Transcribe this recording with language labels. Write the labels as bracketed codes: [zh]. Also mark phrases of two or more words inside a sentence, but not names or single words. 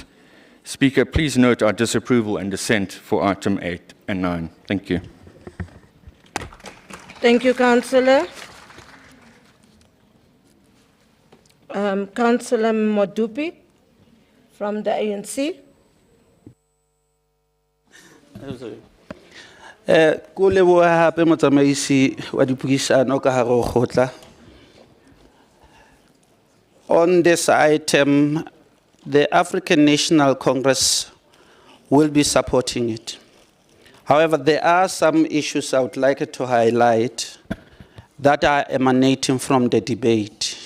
[en] Speaker, please note our disapproval and dissent for item 8 and 9. Thank you. Thank you, Councillor. Councillor Modupi from the ANC. [st] Ko leboha hape motsamaisi wa dipuisano ka hare ho kgotla. [en] On this item, the African National Congress will be supporting it. However, there are some issues I would like to highlight that are emanating from the debate.